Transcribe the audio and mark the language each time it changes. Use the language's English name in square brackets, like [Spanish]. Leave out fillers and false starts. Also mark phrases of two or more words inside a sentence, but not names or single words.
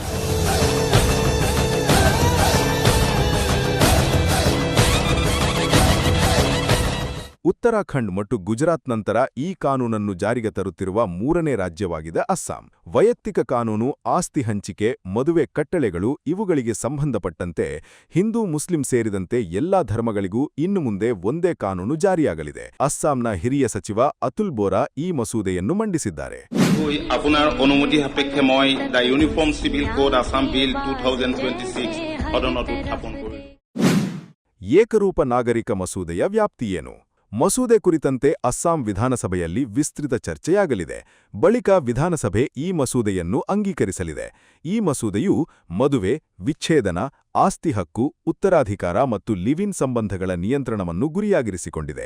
[Kannada] ಉತ್ತರಾಖಂಡ್ ಮತ್ತು ಗುಜರಾತ್ ನಂತರ ಈ ಕಾನೂನನ್ನು ಜಾರಿಗೆ ತರುತ್ತಿರುವ ಮೂರನೇ ರಾಜ್ಯವಾಗಿದೆ ಅಸ್ಸಾಂ. ವೈಯಕ್ತಿಕ ಕಾನೂನು, ಆಸ್ತಿ ಹಂಚಿಕೆ, ಮದುವೆ ಕಟ್ಟಳೆಗಳು ಇವುಗಳಿಗೆ ಸಂಬಂಧಪಟ್ಟಂತೆ ಹಿಂದೂ ಮುಸ್ಲಿಂ ಸೇರಿದಂತೆ ಎಲ್ಲಾ ಧರ್ಮಗಳಿಗೂ ಇನ್ನು ಮುಂದೆ ಒಂದೇ ಕಾನೂನು ಜಾರಿಯಾಗಲಿದೆ. ಅಸ್ಸಾಂನ ಹಿರಿಯ ಸಚಿವ ಅತುಲ್ ಬೋರಾ ಈ ಮಸೂದೆಯನ್ನು ಮಂಡಿಸಿದ್ದಾರೆ. [Assamese] আপোনাৰ অনুমতি সাপেক্ষে মই দা ইউনিফৰ্ম সিভিল কোড আসাম বিল 2026 সদনত উত্থাপন কৰিলোঁ. [Kannada] ಏಕರೂಪ ನಾಗರಿಕ ಮಸೂದೆಯ ವ್ಯಾಪ್ತಿಯೇನು? ಮಸೂದೆ ಕುರಿತಂತೆ ಅಸ್ಸಾಂ ವಿಧಾನಸಭೆಯಲ್ಲಿ ವಿಸ್ತೃತ ಚರ್ಚೆಯಾಗಲಿದೆ. ಬಳಿಕ ವಿಧಾನಸಭೆ ಈ ಮಸೂದೆಯನ್ನು ಅಂಗೀಕರಿಸಲಿದೆ. ಈ ಮಸೂದೆಯು ಮದುವೆ, ವಿಚ್ಛೇದನ, ಆಸ್ತಿ ಹಕ್ಕು, ಉತ್ತರಾಧಿಕಾರ ಮತ್ತು [English] live in [Kannada] ಸಂಬಂಧಗಳ ನಿಯಂತ್ರಣವನ್ನು ಗುರಿಯಾಗಿರಿಸಿಕೊಂಡಿದೆ.